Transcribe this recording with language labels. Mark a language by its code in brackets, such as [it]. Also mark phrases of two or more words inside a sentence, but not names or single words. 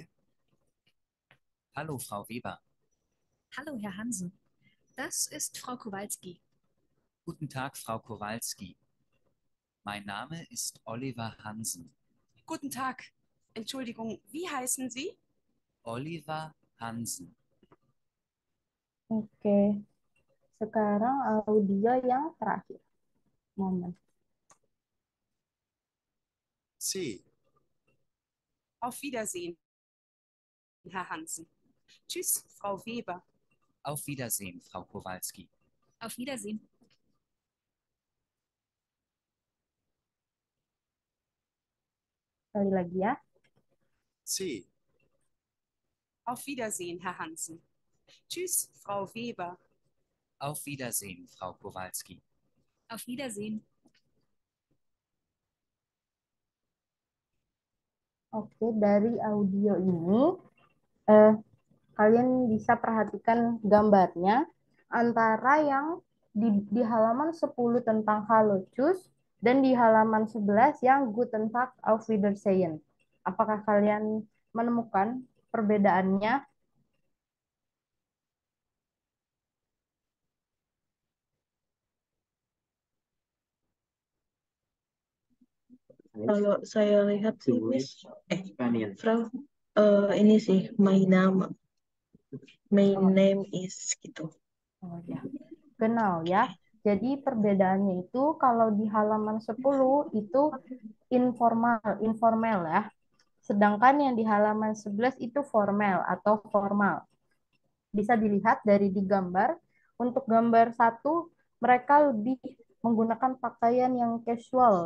[de] Hallo, Frau Weber. Hallo, Herr Hansen. Das ist Frau Kowalski. Guten Tag, Frau Kowalski. Mein Name ist Oliver Hansen. Guten Tag. Entschuldigung, wie heißen Sie? Oliver Hansen. [id] Oke. Sekarang audio yang terakhir. Moment. C, [de] Auf Wiedersehen, Herr Hansen. Tschüss, Frau Weber. Auf Wiedersehen, Frau Kowalski. Auf Wiedersehen. [id] Sekali lagi ya. C, [de] Auf Wiedersehen, Herr Hansen. Tschüss, Frau Weber. Auf Wiedersehen, Frau Kowalski. Auf Wiedersehen. [id] Oke, dari audio ini kalian bisa perhatikan gambarnya antara yang di halaman 10 tentang [de] Hallo Tschüss [id] dan di halaman 11 yang [de] Guten Tag, Auf Wiedersehen. [id] Apakah kalian menemukan perbedaannya? Kalau saya lihat sih, Miss, Frau, ini sih, [en] my Oh, name is gitu. [id] oh ya, kenal ya. Jadi perbedaannya itu kalau di halaman 10 itu informal ya. Sedangkan yang di halaman 11 itu formal atau formal. Bisa dilihat dari di gambar. Untuk gambar satu, mereka lebih menggunakan pakaian yang casual.